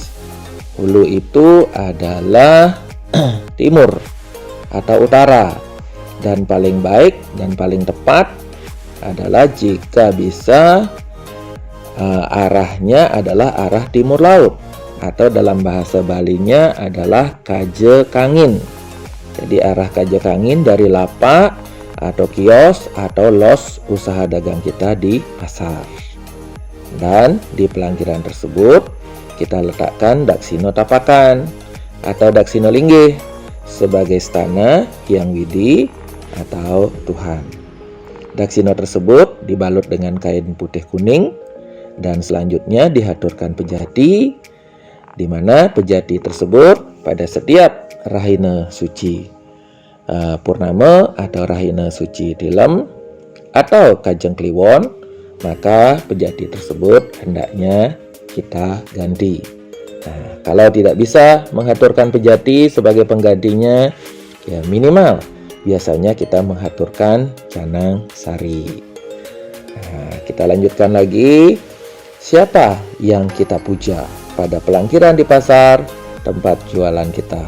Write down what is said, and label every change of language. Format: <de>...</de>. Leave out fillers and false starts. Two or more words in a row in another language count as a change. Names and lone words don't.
<id>Hulu itu adalah timur atau utara, dan paling baik dan paling tepat adalah jika bisa arahnya adalah arah timur laut, atau dalam bahasa Balinya adalah</id> <ban>kaje kangin.</ban> <id>Jadi arah</id> <ban>kaje kangin</ban> <id>dari lapak atau kios atau los usaha dagang kita di pasar. Dan di pelangkiran tersebut kita letakkan</id> <ban>daksino tapakan</ban> <id>atau</id> <ban>daksino linggih</ban> <id>sebagai stana yang widi atau Tuhan. Daksino tersebut dibalut dengan kain putih kuning dan selanjutnya dihaturkan pejati, di mana pejati tersebut pada setiap rahina suci purnama atau rahina suci tilem atau kajeng kliwon maka pejati tersebut hendaknya kita ganti. Nah, kalau tidak bisa mengaturkan pejati sebagai penggantinya, ya minimal biasanya kita mengaturkan canang sari. Nah, kita lanjutkan lagi. Siapa yang kita puja pada pelangkiran di pasar tempat jualan kita?</id>